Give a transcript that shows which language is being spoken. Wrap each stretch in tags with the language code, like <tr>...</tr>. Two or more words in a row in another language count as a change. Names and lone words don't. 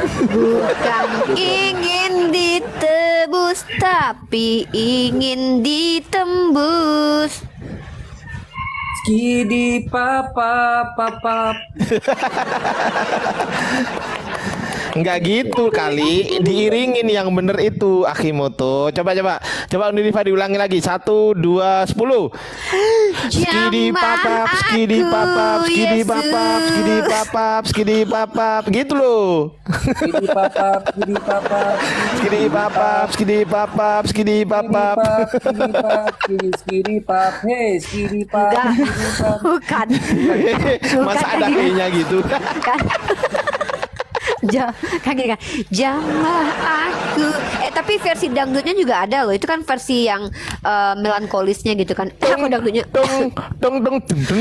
<id>Bukan ingin ditebus, tapi ingin ditembus. Skidi papa. Enggak gitu kali, diiringin yang bener itu Akimoto. Coba Unilifa diulangi lagi. 1, 2, 10. Skidi papap, skidi papap, skidi papap, skidi papap, skidi papap, gitu loh. Skidi papap, skidi papap, Skidi papap, skidi papap, skidi papap. skidi pap, hei skidi pap, Enggak. skidi pap. Bukan. Masa ada kayak gitu. E-nya gitu? Kan. Kan gini kan, jamah aku. Tapi versi dangdutnya juga ada loh. Itu kan versi yang melankolisnya gitu kan. Aku dangdutnya. Tung tung tung tung tung.</id>